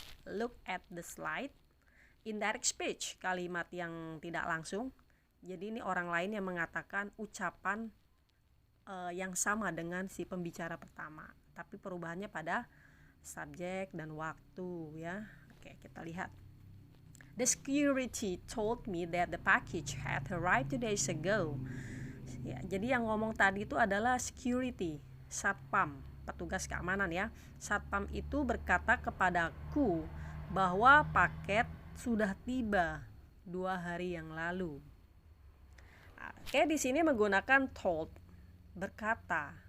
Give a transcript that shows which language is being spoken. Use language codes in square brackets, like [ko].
[en] Look at the slide. Indirect speech, [id] kalimat yang tidak langsung. Jadi ini orang lain yang mengatakan ucapan yang sama dengan si pembicara pertama, tapi perubahannya pada subjek dan waktu ya. Oke, kita lihat. [en] The security told me that the package had arrived 2 days ago. [id] Ya, jadi yang ngomong tadi itu adalah security, satpam, petugas keamanan ya. Satpam itu berkata kepadaku bahwa paket sudah tiba 2 hari yang lalu. Oke, di sini menggunakan told, berkata.